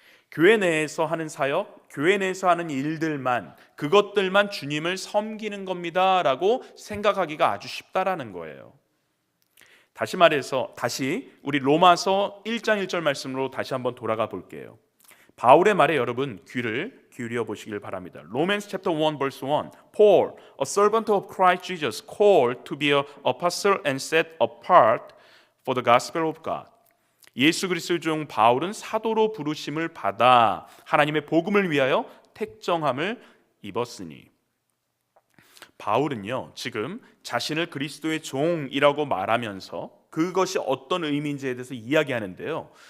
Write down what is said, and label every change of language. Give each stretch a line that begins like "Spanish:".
Korean: 교회 내에서 하는 사역, 교회 내에서 하는 일들만, 그것들만 주님을 섬기는 겁니다라고 생각하기가 아주 쉽다라는 거예요. 다시 우리 로마서 1장 1절 말씀으로 다시 한번 돌아가 볼게요. 바울의 말에 여러분 귀를 기울여 보시길 바랍니다.
English: Romans chapter 1 verse 1. Paul, a servant of Christ Jesus, called to be an apostle and set apart for the gospel of God.
Korean: 예수 그리스도의 종 바울은 사도로 부르심을 받아 하나님의 복음을 위하여 택정함을 입었으니. 바울은요, 지금 자신을 그리스도의 종이라고 말하면서 그것이 어떤 의미인지에 대해서 이야기하는데요.